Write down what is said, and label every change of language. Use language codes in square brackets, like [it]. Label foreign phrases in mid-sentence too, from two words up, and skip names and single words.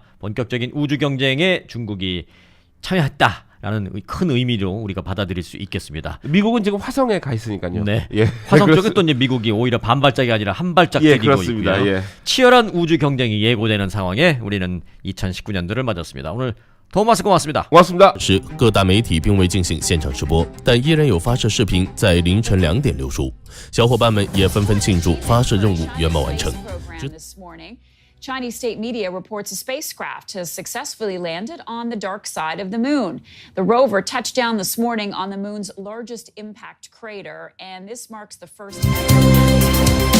[ko] 본격적인 우주 경쟁에 중국이 참여했다라는 큰 의미로 우리가 받아들일 수 있겠습니다. 미국은 지금 화성에 가 있으니까요. 네. 예. 화성 쪽에 또 이제 미국이 오히려 반발짝이 아니라 한 발짝 예, 뛰고 그렇습니다. 있고요. 예. 치열한 우주 경쟁이 예고되는 상황에 우리는 2019년도를 맞았습니다. 오늘 토마스 고맙습니다. 고맙습니다. [zh] 时，各大媒体并未进行现场直播，但依然有发射视频在凌晨2点流出，小伙伴们也纷纷庆祝发射任务圆满完成。 [en] Program this morning. Chinese state media reports a spacecraft has successfully landed on the dark side of the moon. The rover touched down this morning on the moon's largest impact crater, and this marks the first ever